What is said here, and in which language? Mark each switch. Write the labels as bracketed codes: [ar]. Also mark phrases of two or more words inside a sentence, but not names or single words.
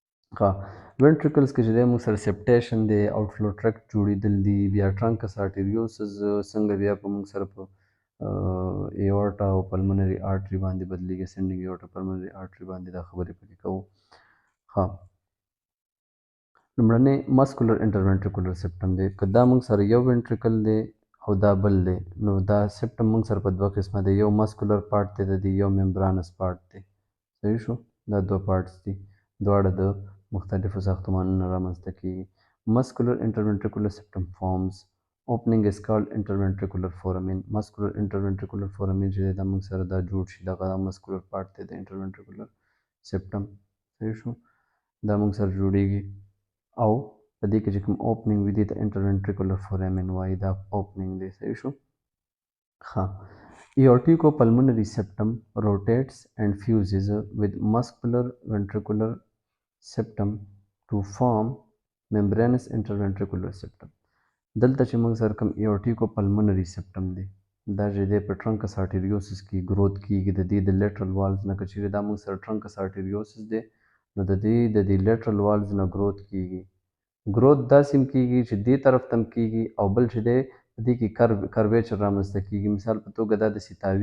[ps] ښه وینټریکلز کې چې دی موږ سره سپټیشن دی [en] outflow tract [ps] جوړېدل دي بیا [en] truncus arteriosus [ps] څنګه بیا په موږ سره په ایورټا او [en] pulmonary artery [ps] باندې بدلیږي [en] ascending aorta pulmonary artery [ps] باندې دا خبرې پکې کوو ښه لومړنی [en] muscular interventricular septum [ps] دی که دا موږ سره یو وینټریکل دی او دا بل دی نو دا سپټم موږ سره په دوه قسمه دی یو [en] muscular part [ps] دی د دې یو [en] membranous part [ps] دی صحیح شو دا دوه پارټس دي دواړه د مختلفو ساختمانونو رامنځته کیږي [en] muscular interventricular septum forms opening is called interventricular foramen muscular interventricular foramen [ps] چې دا موږ سره دا جوړ شي دغه [en] muscular part [ps] دی د [en] interventricular septum [ps] صحیح شو دا موږ سره جوړیږي او په دې کې چې کوم اوپننګ وي دې ته [en] interventricular foramen [ps] وایي دا اوپننګ دی صحیح شو ښه [en] aorticopulmonary septum rotates and fuses with muscular ventricular septum to form membranous interventricular septum [ps] دلته چې موږ سره کوم [en] aorticopulmonary septum [ps] دی دا چې دی په [en] truncus arteriosus [ps] کې ګروت کیږي د دې د [en] lateral walls [ps] نه که چیرې دا موږ سره [en] truncus arteriosus [ps] دی نو د دې [en] lateral walls [ps] نه ګروت کیږي ګروت داسې هم کیږي چې دې طرف ته هم کیږي او بل چې دی په دې کې کرویچر رامنځته کیږي مثال په توګه دا داسې